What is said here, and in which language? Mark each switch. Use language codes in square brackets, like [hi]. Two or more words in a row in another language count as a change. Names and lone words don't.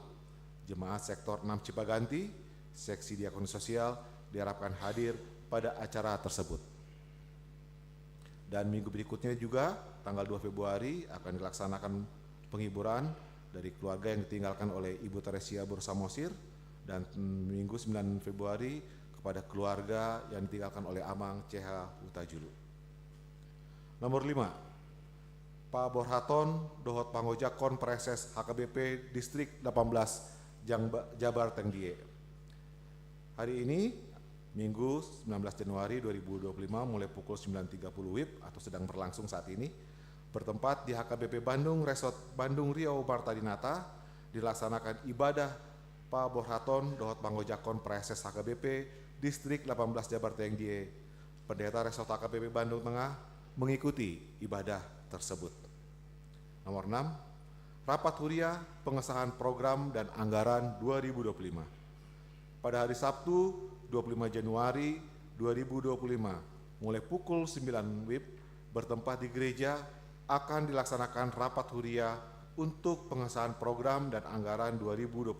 [id] Jemaat Sektor 6 Cipaganti, Seksi Diakonia Sosial diharapkan hadir pada acara tersebut. Dan minggu berikutnya juga tanggal 2 Februari akan dilaksanakan penghiburan dari keluarga yang ditinggalkan oleh Ibu Teresia Borsamosir dan minggu 9 Februari kepada keluarga yang ditinggalkan oleh Amang CH Utajulu. Nomor 5, Pak Borhaton Dohot Pangojakon Preses HKBP Distrik 18 Jabar Tengdie. Hari ini Minggu 19 Januari 2025 mulai pukul 9.30 WIB atau sedang berlangsung saat ini bertempat di HKBP Bandung Resort Bandung Riau Bartadinata dilaksanakan ibadah Pak Borhaton Dohot Pangojakon Preses HKBP Distrik 18 Jabar Tengdie. Pendeta Resort HKBP Bandung Tengah mengikuti ibadah tersebut. Nomor 6, Rapat Huria pengesahan program dan anggaran 2025. Pada hari Sabtu 25 Januari 2025 mulai pukul 9 WIB bertempat di gereja akan dilaksanakan rapat Huria untuk pengesahan program dan anggaran 2025.